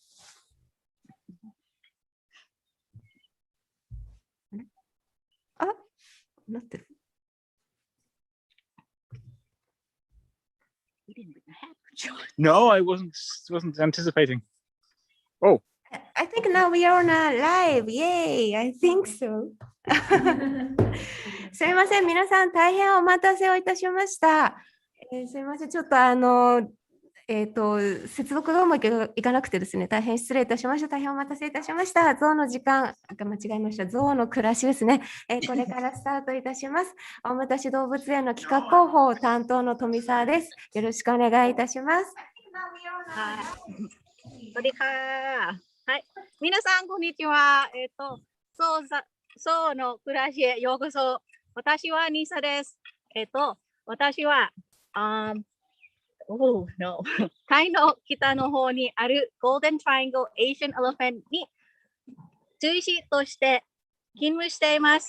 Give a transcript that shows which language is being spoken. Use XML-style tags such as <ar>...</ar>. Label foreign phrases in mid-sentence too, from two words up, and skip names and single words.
<en>Not this. No, I wasn't anticipating. Oh. I think now we are on a live. Yay! I think so.</en> <ja>すみません、皆さん大変お待たせをいたしました。すみません、ちょっと接続がうまくいかなくてですね、大変失礼いたしました。大変お待たせいたしました。ゾウの時間、間違えました。ゾウの暮らしですね。これからスタートいたします。大牟田市動物園の企画広報担当の富澤です。よろしくお願いいたします。</ja> <th>สวัสดีค่ะ。</th> <ja>はい。皆さん、こんにちは。ゾウの暮らしへようこそ。私はニサです。私は、no. タイの北の方にあるゴールデントライアングルエーシャンエレフェントに獣医師として勤務しています。</ja>